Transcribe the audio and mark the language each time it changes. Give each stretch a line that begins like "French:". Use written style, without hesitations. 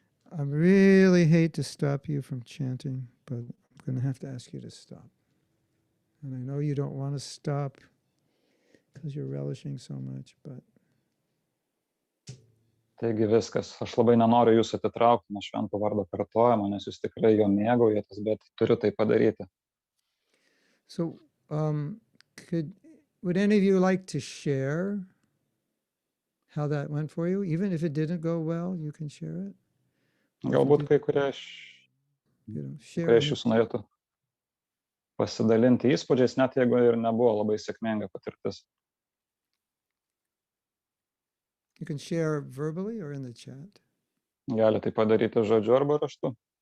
English: I really hate to stop you from chanting, but I'm going to have to ask you to stop. And I know you don't want to stop because you're relishing so much, but
Lithuanian: Taigi viskas. Aš labai nenoriu jūsų atitraukti nuo švento vardo kartojimo, nes jūs tikrai jo mėgaujatės, bet turiu tai padaryti.
English: so would any of you like to share how that went for you? Even if it didn't go well, you can share it.
Lithuanian: Galbūt kai kurie
English: Share
Lithuanian: iš jūsų norėtų pasidalinti įspūdžiais, net jeigu ir nebuvo labai sėkminga patirtis.
English: You can share verbally or in the chat.
Lithuanian: Gali tai padaryti žodžiu arba raštu.